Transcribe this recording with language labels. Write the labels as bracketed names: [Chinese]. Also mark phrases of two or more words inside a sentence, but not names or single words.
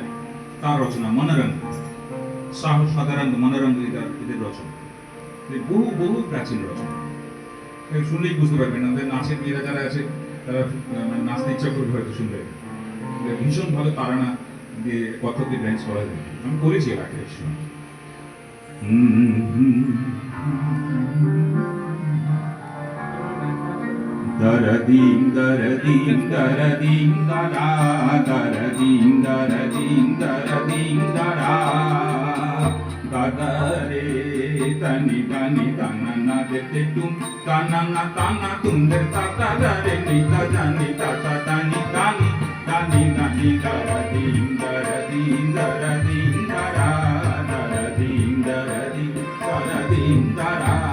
[Bangla] তার রচনা মনোরঙ্গ, শাহ সদারঙ্গ মনোরঙ্গ এদের রচনা। বহু বহু প্রাচীন রচনা, শুনলেই বুঝতে পারবেন। আমাদের নাচের মেয়েরা যারা আছে তারা নাচতে ইচ্ছা করবে হয়তো শুনলে। ভীষণ ভালো তারানা দিয়ে কত্থকে ড্যান্স করা যায়। আমি করেছি এর আগে সময়। Daradim daradim daradim dara daradim daradim daradim dara gadare tani tani tanana dete tum tanana tana tum der tata dare nita jani tata tani tani tani tani daradim daradim daradim dara daradim daradim daradim dara